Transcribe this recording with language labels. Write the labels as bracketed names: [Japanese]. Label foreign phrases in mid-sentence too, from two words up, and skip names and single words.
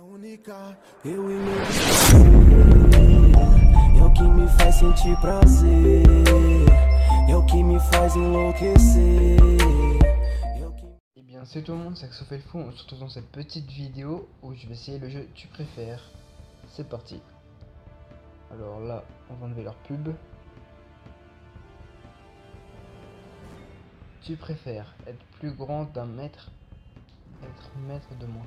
[Portuguese] ficar, eu e meu é o que me faz sentir prazer, é o que me faz enlouquecer. [French] Eh bien c'est tout le monde, c'est Axel Fou, on se retrouve dans cette petite vidéo où je vais essayer le jeu Tu préfères. C'est parti. Alors là, on va enlever leur pub. Tu préfères être plus grand d'un mètre, être maître de moi.